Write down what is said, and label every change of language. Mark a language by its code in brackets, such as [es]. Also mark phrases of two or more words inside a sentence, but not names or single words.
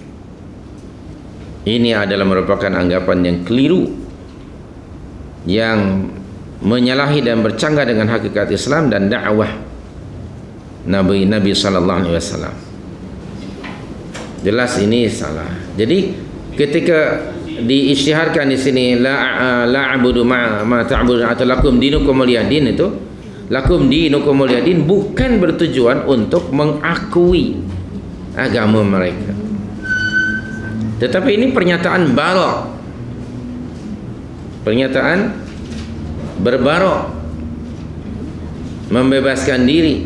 [ms] Ini adalah merupakan anggapan yang keliru, yang menyalahi dan bercanggah dengan hakikat Islam dan dakwah Nabi [ar] sallallahu alaihi wasallam. [ms] Jelas ini salah. Jadi ketika diisytiharkan di sini [ar] la a'budu ma ta'budun [ms] atau [ar] lakum dinukum waliyadin, [ms] itu [ar] lakum dinukum waliyadin [ms] bukan bertujuan untuk mengakui agama mereka, tetapi ini pernyataan bara', pernyataan berbarok, membebaskan diri.